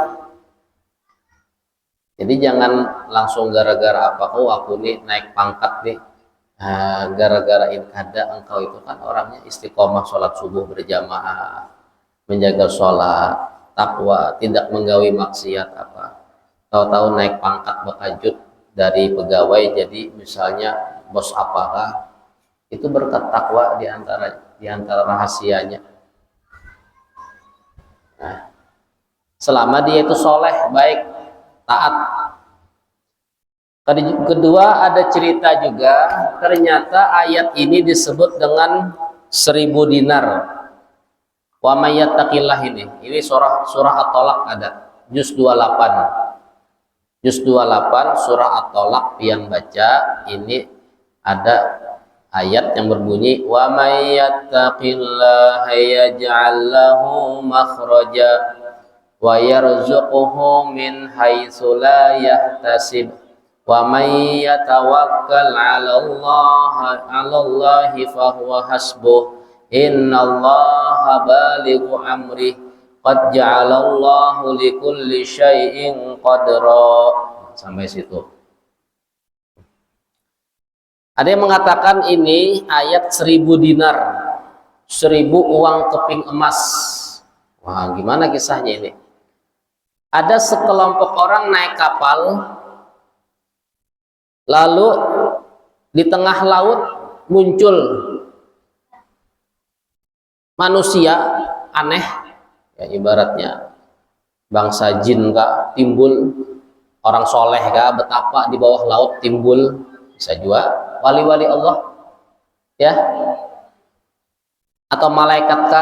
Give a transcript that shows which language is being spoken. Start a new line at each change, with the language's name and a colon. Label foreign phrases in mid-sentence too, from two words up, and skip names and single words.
Indonesian: Jadi jangan langsung gara-gara apa, oh aku nih naik pangkat nih, gara-gara ini kada. Engkau itu kan orangnya istiqomah sholat subuh berjamaah, menjaga sholat, takwa, tidak menggawi maksiat apa. Tahu-tahu naik pangkat bakajut dari pegawai jadi misalnya bos apakah, itu berkat takwa di antara rahasianya. Nah, selama dia itu soleh, baik, taat. Kedua ada cerita juga, ternyata ayat ini disebut dengan 1.000 dinar.
Arabic: ومن يتق الله ini surah At-Tolak ada, juz 28.
Indonesian: Juz 28 surah At-Tolak yang baca ini ada ayat yang berbunyi
Arabic: ومن يتق الله يجعل له مخرجا ويرزقه من حيث لا يحتسب ومن يتوكل على الله فهو حسبه إن الله بالغ أمره قد جعل الله لكل شيء قدرا.
Indonesian: Sampai situ. Ada yang mengatakan ini ayat 1.000 dinar, 1.000 uang keping emas. Wah, gimana kisahnya ini? Ada sekelompok orang naik kapal, lalu di tengah laut muncul manusia aneh, ya ibaratnya bangsa jin kah, timbul orang soleh kah, betapa di bawah laut timbul, bisa juga wali-wali Allah, ya, atau malaikat kah.